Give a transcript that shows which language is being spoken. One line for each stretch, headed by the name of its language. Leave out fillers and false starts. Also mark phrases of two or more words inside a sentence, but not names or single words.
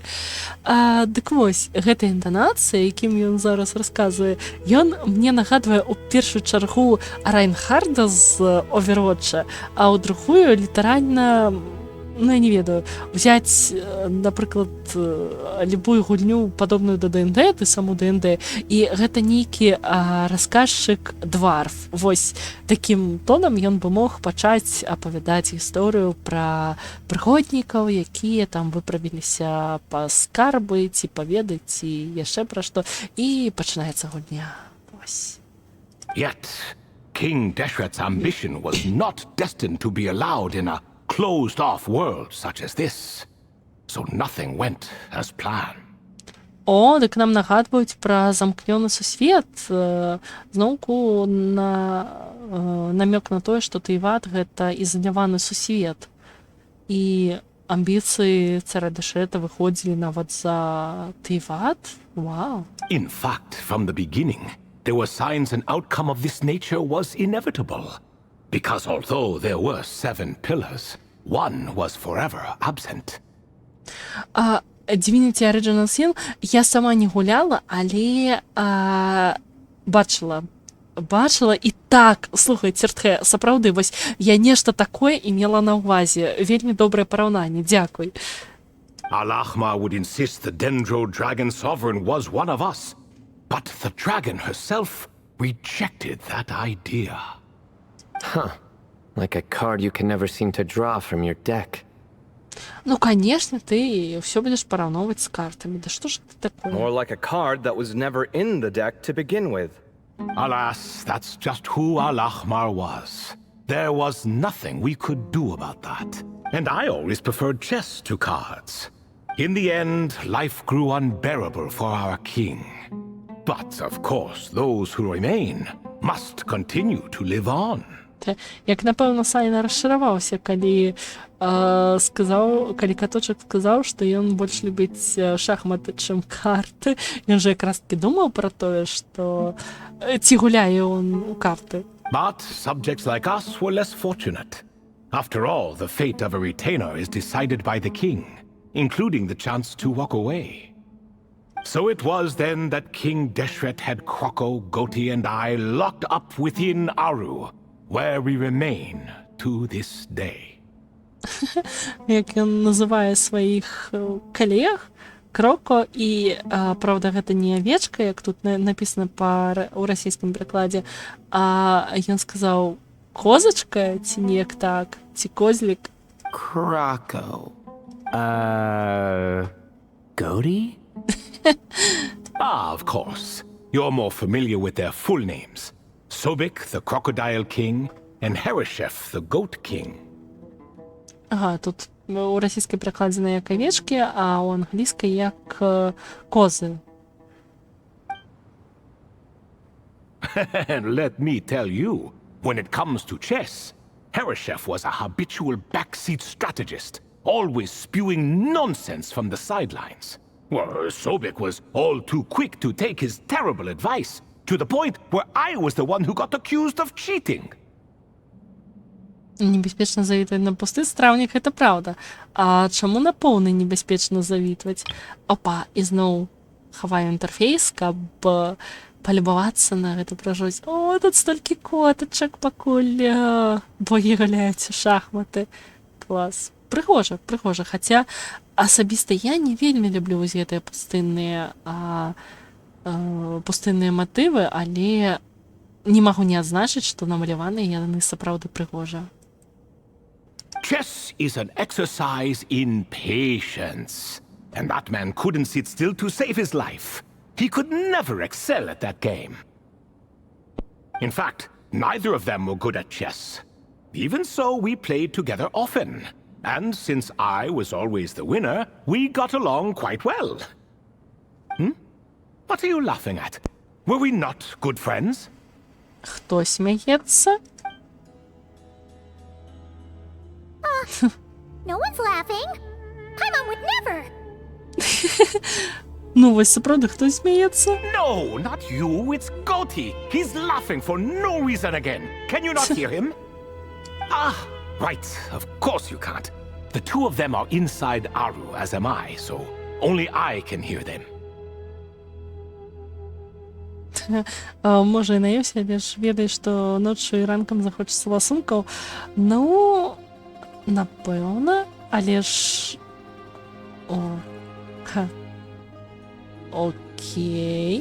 Belarusian: Дык вось, гэтая інтанацыя, якім ён зараз расказвае, ён мне нагадвае ў першую чаргу Райнхарда з Overwatcha, а ў другую літаральна, ну, я не ведаю, взять, напрыклад, любую гульню падобную да ДНД, ты саму ДНД, і гэта нейкі расказчык дварф. Вось такім тонам ён бы мог пачаць апавядаць гісторыю пра прыгоднікаў, якія там выправіліся па скарбы, ці паведы, ці яшчэ пра што, і пачынаецца гульня. Вось.
English: Yet, King Deshret's ambition was not destined to be allowed in a closed-off world such as this. So nothing went as planned.
Belarusian: О, дык нам нагадваюць пра замкнёны сусвет. Зноўку намёк на тое, што Тейват — гэта ізаляваны сусвет. І амбіцыі цара Дэшрэта выходзілі нават за Тейват? Вау.
English: In fact, from the beginning, there were signs an outcome of this nature was inevitable. Because although there were 7 pillars, one was forever absent.
Belarusian: Divinity Original Sin я сама не гуляла, але бачыла і так, слухай, Цертхе, сапраўды, вось я нешта такое імела на ўвазе. Вельмі добрае параўнанне, дзякуй.
English: Al-Ahmar would insist the Dendro Dragon Sovereign was one of us, but the dragon herself rejected that idea. Huh. Like a card you can never seem to draw from your deck.
Russian: Ну, конечно, ты все будешь
Belarusian: параўноўваць з картамі.
Russian: Да што ж это такое?
English: More like a card that was never in the deck to begin with. Alas, that's just who Al-Ahmar was. There was nothing we could do about that. And I always preferred chess to cards. In the end, life grew unbearable for our king. But, of course, those who remain must continue to live on.
Belarusian: Як, напэўна, Сайна расчараваўся, калі Каточак сказаў, што ён больш любіць шахматы, чым карты. Ён жа якраз таки думаў пра тое, што ці гуляе ён у карты.
English: But subjects like us were less fortunate. After all, the fate of a retainer is decided by the king, including the chance to walk away. So it was then that King Deshret had Kroko, Goti, and I locked up within Aru, where we remain to this day.
Belarusian: Як ён называе сваіх калег, Кроко, і, правда, гэта не авечка, як тут напісана ў расійскім прыкладзе, а ён сказаў козачка, ці неяк так, ці козлік.
English: Kroko. Goti? Of course. You're more familiar with their full names. Sobek, the Crocodile King, and Hereshef, the Goat King.
Belarusian: Ага, тут у расійскай прыкладзена як авечкі, а ў англійскай як козы.
English: And let me tell you, when it comes to chess, Hereshef was a habitual backseat strategist, always spewing nonsense from the sidelines. Well, Sobek was all too quick to take his terrible advice, to the point where I was the one who got accused of cheating.
Belarusian: Небяспечна завітваць на пусты страўнік, гэта праўда. А чаму на поўны небяспечна завітваць? Опа, і зноў хаваю інтэрфейс, каб палюбавацца на гэту пражоць. О, тут столькі котачак, пакуль богі гуляюць у шахматы. Клас. Прыгожа, прыгожа. Хаця асабіста я не вельмі люблю вось гэтыя пустынныя матывы, але не магу не адзначыць, што намаляваныя яны сапраўды прыгожа.
English: Chess is an exercise in patience. And that man couldn't sit still to save his life. He could never excel at that game. In fact, neither of them were good at chess. Even so, we played together often. And since I was always the winner, we got along quite well. What are you laughing at? Were we not good friends?
Ukrainian: Хто сміється?
English: No one's laughing. Paimon would never.
Ukrainian: Ну, ось справді, хто сміється?
English: No, not you. It's Goti. He's laughing for no reason again. Can you not hear him? Right. Of course you can't. The two of them are inside Aru, as am I, so only I can hear them.
Ukrainian: Може, і наївся, але ж ведаєш, що ночі і ранком захочеться ласунків. Ну, напевно, але ж... Окей.